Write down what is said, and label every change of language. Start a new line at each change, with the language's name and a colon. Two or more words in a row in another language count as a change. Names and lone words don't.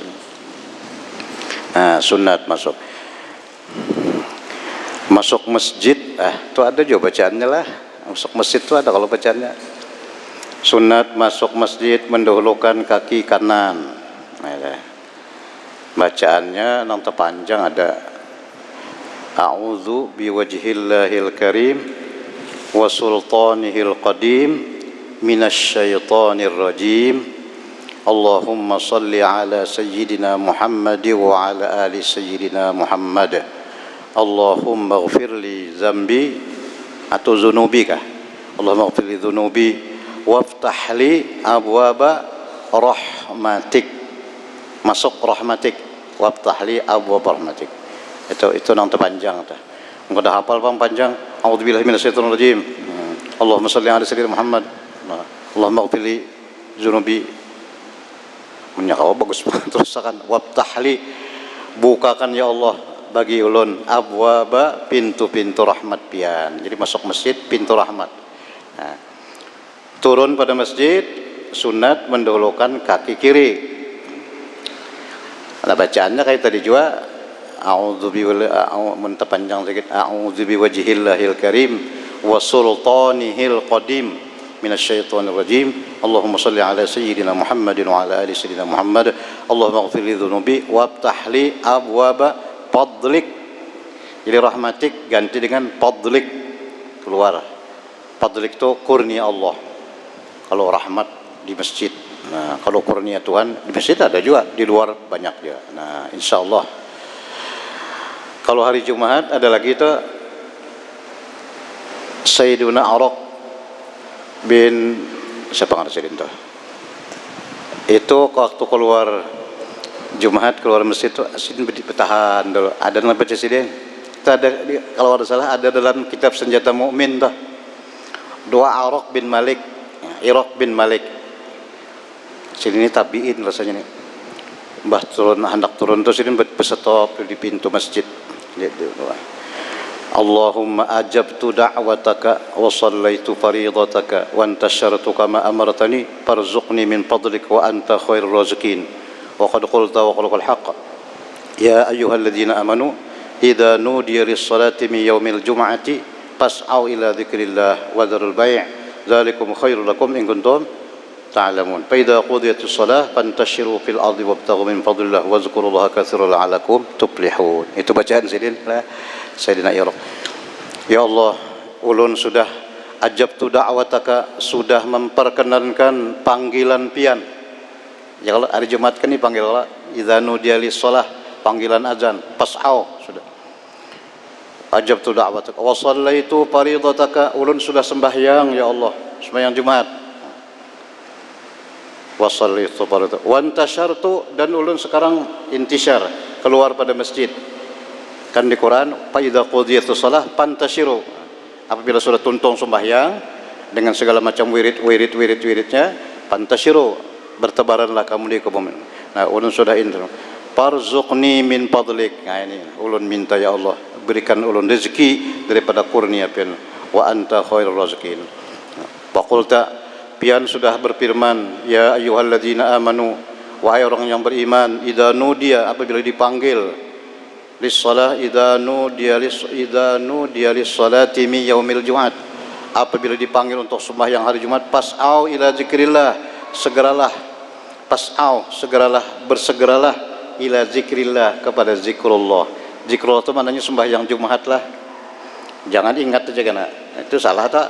Banjar: Nah, sunat masuk masjid, itu ada juga bacaannya lah. Masuk masjid itu ada kalau bacaannya. Sunat masuk masjid mendahulukan kaki kanan. Bacaannya nang terpanjang ada
Arabic: أعوذ بوجه الله الكريم وسلطانه القديم من الشيطان الرجيم. اللهم صل على سيدنا محمد وعلى آل سيدنا محمد wa ala ali sayyidina Muhammad. اللهم اغفر لي ذنبي atau dzunubika. اللهم اغفر لي ذنوبي وافتح لي أبواب رحمتك.
Banjar: Masuk rahmatik.
Arabic: وافتح لي أبواب رحمتك.
Banjar: Itu nang terpanjang ta. Engko dah hafal pang panjang.
Arabic: أعوذ بالله من الشيطان الرجيم اللهم صل على سيدنا محمد. اللهم اغفر لي ذنوبي.
Banjar: Menyakawa bagus terus akan waftahli, bukakan ya Allah bagi ulun abwaba, pintu-pintu rahmat pian. Jadi masuk masjid pintu rahmat. Nah, turun pada masjid sunat mendahulukan kaki kiri. Nah, bacaannya kayak tadi juga panjang sedikit,
Arabic: أعوذ بوجه الله الكريم وسلطانه القديم من الشيطان الرجيم. اللهم صل على سيدنا محمد وعلى آل سيدنا محمد. اللهم اغفر لي ذنوبي وافتح لي أبواب فضلك.
Banjar: Jadi rahmatik ganti dengan fadlik, keluar. Fadlik itu kurnia Allah. Kalau rahmat di masjid. Nah, kalau kurnia Tuhan di masjid ada juga, di luar banyak juga. Nah, insyaallah. Kalau hari Jumat ada lagi itu Sayyiduna Araq bin siapa ngarep itu? Itu waktu keluar Jumat keluar masjid itu asin bertahan dulu. Ada dalam baca sidin. Itu ada kalau ada salah ada dalam kitab Senjata Mukmin tuh. Doa Araq bin Malik, Iraq bin Malik. Sini ini tabiin rasanya nih. Mbah turun hendak turun terus ini berstop di pintu masjid. Gitu doa.
Arabic: اللهم أجبت دعوتك وصليت فريضتك وانتشرت كما أمرتني فارزقني من فضلك وأنت خير الرازقين وقد قلت وقولك الحق يا أيها الذين آمنوا إذا نودي للصلاة من يوم الجمعة فاسعوا إلى ذكر الله وذروا البيع ذلكم خير لكم إن كنتم تعلمون فإذا قضيت الصلاة فانتشروا في الأرض وابتغوا من فضل الله واذكروا الله كثيرا لعلكم تفلحون.
Banjar: Itu bacaan sidin Sayyidina Iraq. Ya Allah, ulun sudah
Arabic: أجبت دعوتك,
Banjar: sudah memperkenankan panggilan pian. Ya kalau hari Jumat kan dipanggil Allah
Arabic: إذا نودي للصلاة,
Banjar: panggilan azan, pas'au sudah.
Arabic: أجبت دعوتك وصليت فريضتك,
Banjar: ulun sudah sembahyang ya Allah, sembahyang Jumat.
Arabic: وصليت فريضتك وانتشرت, dan ulun sekarang intisyar, keluar pada masjid.
Banjar: Kan di Quran
Arabic: فإذا قضيت الصلاة فانتشروا,
Banjar: apabila sudah tuntung sembahyang dengan segala macam wiridnya fantashiru, bertebaranlah kamu di kaum. Nah, ulun sudah intro
Arabic: فارزقني من فضلك.
Banjar: Nah, ini ulun minta ya Allah berikan ulun rezeki daripada kurnia pian
Arabic: وأنت خير الرازقين.
Banjar: Faqulta, pian sudah berfirman
Arabic: يا أيها الذين آمنوا,
Banjar: wahai orang yang beriman,
Arabic: إذا نودي,
Banjar: apabila dipanggil
Arabic: للصلاة إذا نودي للصلاة من يوم الجمعة,
Banjar: apabila dipanggil untuk sembahyang hari Jumat,
Arabic: فاسعوا إلى ذكر الله,
Banjar: segeralah bersegeralah
Arabic: إلى ذكر الله,
Banjar: kepada zikrullah. Zikrullah itu maknanya sembahyang Jumat lah. Jangan ingat aja kan. Itu salah tak?